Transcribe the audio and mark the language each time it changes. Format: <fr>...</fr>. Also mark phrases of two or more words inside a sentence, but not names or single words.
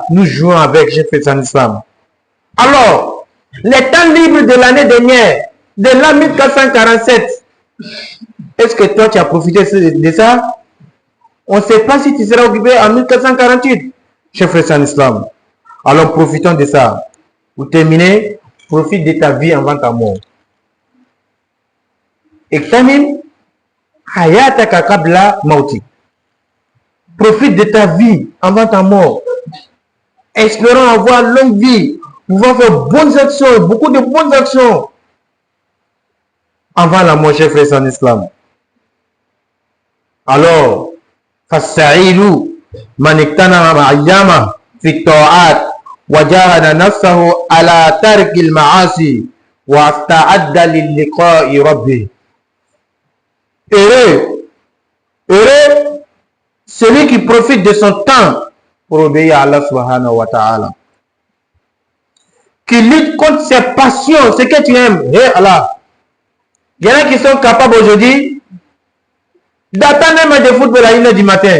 <fr>Nous jouons avec, j'ai fait ça en islam. Alors, les temps libres de l'année dernière, de l'an 1447, est-ce que toi tu as profité de ça? On ne sait pas si tu seras occupé en 1448, chef frère en islam. Alors profitons de ça. Pour terminer, profite de ta vie avant ta mort.</fr> <ar>اغتنم حياتك قبل موتك.</ar> <fr>Profite de ta vie avant ta mort. Espérons avoir longue vie, pouvoir faire bonnes actions, beaucoup de bonnes actions. avant la mort, chers frères en islam. Alors,</fr> <ar>فَالسَّعِيدُ مَنْ اغْتَنَمَ أَيَّامَهُ فِي الطَّاعَاتِ وَجَاهَدَ نَفْسَهُ عَلَى تَرْكِ الْمَعَاصِي وَاسْتَعَدَّ لِلِّقَاءِ رَبِّهِ.</ar> <fr>Heureux celui qui profite de son temps pour obéir à Allah</fr> <ar>سبحانه وتعالى,</ar> <fr>qui lutte contre ses passions, ce que tu aimes. Hey Allah, il y en a qui sont capables aujourd'hui d'attendre un match de football à 1h du matin.</fr>